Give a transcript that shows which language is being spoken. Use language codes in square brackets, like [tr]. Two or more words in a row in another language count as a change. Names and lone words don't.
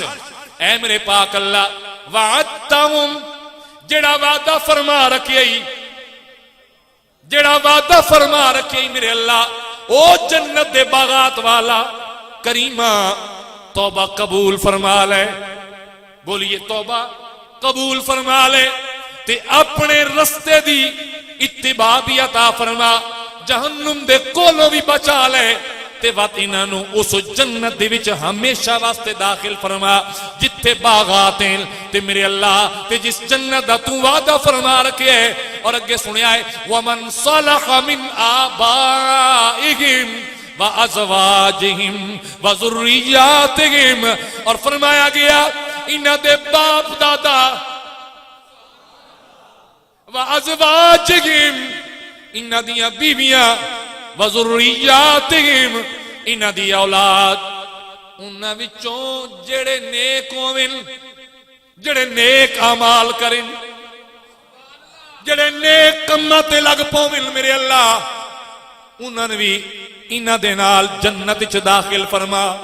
[pa] اے میرے پاک اللہ وعدتہم، جڑا وعدہ فرما رکھے، جڑا وعدہ فرما رکھے میرے اللہ او جنت دے باغات والا کریمہ توبہ قبول فرما لے. بولیے توبہ قبول فرما لے تے اپنے رستے دی اتباع بھی عطا فرما، جہنم دے کولوں بھی بچا لے تے وات انہاں نو اس جنت دے وچ ہمیشہ واسطے داخل فرما جتھے باغات ہیں تے میرے اللہ تے جس جنت دا تو وعدہ فرما رکھے ہے. اور اگے سنیا ہے [ar] ومن صلح من آبائہم وازواجہم وذریاتہم، [pa] اور فرمایا گیا انہاں دے باپ دادا وازواجہم، انہاں دیاں بیویاں، وذریاتہم، انہاں دی اولاد، انہاں وچوں جڑے نیک ہوون، جڑے نیک اعمال کرن، جڑے نیک کماں تے لگ پاون میرے اللہ انہاں نے بھی انہاں دے نال جنت وچ داخل فرما.